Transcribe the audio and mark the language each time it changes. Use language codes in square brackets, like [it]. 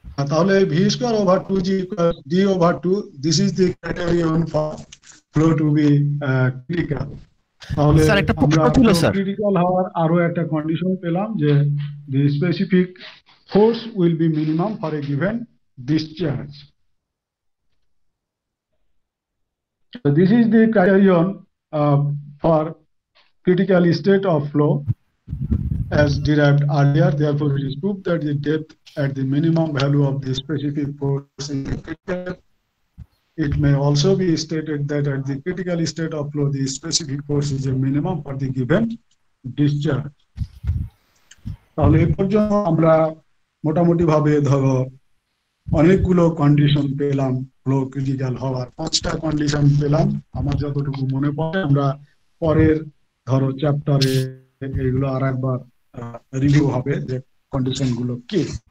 [en] তাহলে v square over 2g d over 2, this is the criterion for flow to be critical. [bn] তাহলে sir একটা প্রশ্ন আমরা ছিল ফ্লো স্যার। ক্রিটিক্যাল হওয়ার আরো একটা কন্ডিশন পেলাম যে [en] The specific force will be minimum for a given discharge. So this is the criterion for critical state of flow as derived earlier. Therefore, it is proved that the depth at the minimum value of the specific force is critical. It may also be stated that at the critical state of flow, the specific force is a minimum for the given discharge. [bn] তাহলে এই পর্যন্ত আমরা মোটামুটি ভাবে ধরো অনেকগুলো condition পেলাম flow critical হওয়ার, 5টা কন্ডিশন পেলাম আমার যতটুকু মনে পড়ে। আমরা পরের ধরো চ্যাপ্টারে এগুলো আর একবার রিভিউ হবে যে কন্ডিশন গুলো কি।